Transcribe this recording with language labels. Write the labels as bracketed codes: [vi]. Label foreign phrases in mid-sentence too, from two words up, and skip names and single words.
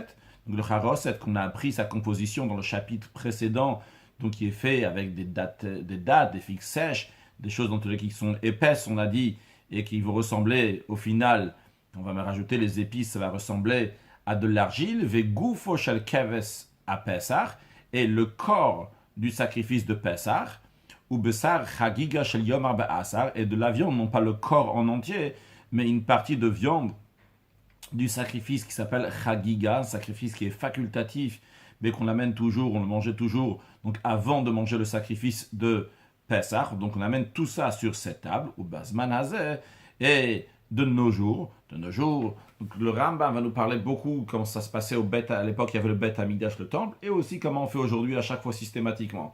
[fr] donc le charoset qu'on a appris sa composition dans le chapitre précédent, donc qui est fait avec des dattes, des figues sèches, des choses dans tous les cas qui sont épaisses, on a dit, et qui vont ressembler au final, on va me rajouter les épices, ça va ressembler à de l'argile, [he] וגופו של כבש [fr] à Pessah, et le corps du sacrifice de Pessah, [he] ובשר חגיגה של יום ארבעה עשר, [fr] et de la viande, non pas le corps en entier, mais une partie de viande du sacrifice qui s'appelle chagiga, un sacrifice qui est facultatif, mais qu'on amène toujours, on le mangeait toujours, donc avant de manger le sacrifice de Pessah, donc on amène tout ça sur cette table, [he] ובזמן הזה, [fr] et de nos jours, donc le Rambam va nous parler beaucoup comment ça se passait au Beth, à l'époque il y avait le [he] בית המקדש, [fr] le temple, et aussi comment on fait aujourd'hui à chaque fois systématiquement.